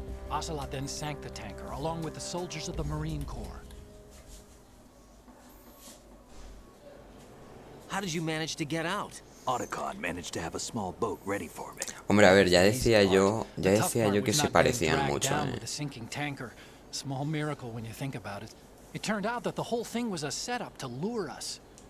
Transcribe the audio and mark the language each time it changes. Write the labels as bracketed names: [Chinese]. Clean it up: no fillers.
[English] Ocelot then sank the tanker, along with the soldiers of the Marine Corps. How did you manage to get out? Otacon managed to have a small boat ready for me. [Spanish] Hombre, a ver, ya decía yo que se parecían mucho, [English] The sinking tanker. Small miracle when you think about it. It turned out that the whole thing was a setup to lure us.